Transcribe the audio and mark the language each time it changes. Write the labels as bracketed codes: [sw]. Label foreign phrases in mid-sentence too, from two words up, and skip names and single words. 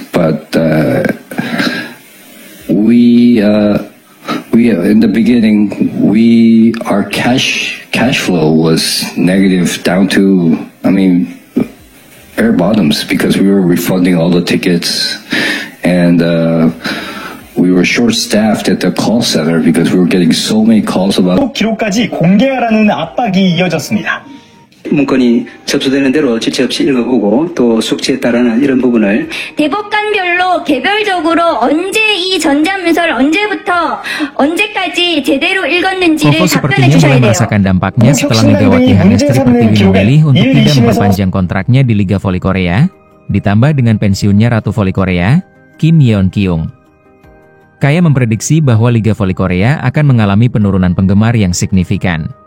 [en] but we in the beginning our cash flow was negative down to bare bottoms because we were refunding all the tickets and we were short-staffed at the call center because we were getting so many calls about. [ko] 기록까지 공개하라는 압박이 이어졌습니다. 문건이 접수되는 대로 지체 없이 읽어보고 또 숙지에 따르는 이런 부분을 대법관별로 개별적으로 언제 이 전자문서를 언제까지 제대로 읽었는지를 [id] Kovo [ko] 답변해 [id] sepertinya [ko] 주셔야 [id] mulai [ko] 돼요. [id] merasakan dampaknya setelah Megawati Hangestri Pertiwi memilih untuk tidak memperpanjang kontraknya di Liga Voli Korea, ditambah dengan pensiunnya Ratu Voli Korea, Kim Yeon Kyung. Kaya memprediksi bahwa Liga Voli Korea akan mengalami penurunan penggemar yang signifikan.